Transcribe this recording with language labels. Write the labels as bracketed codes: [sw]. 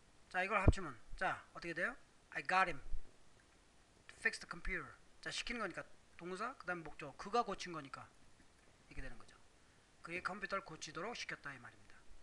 [ko] 자, 이걸 합치면 자, 어떻게 돼요? [en] I got him to fix the computer. [ko] 자, 시키는 거니까 동사, 그 다음에 목적어. 그가 고친 거니까 이렇게 되는 거죠. 그의 컴퓨터를 고치도록 시켰다 이 말입니다.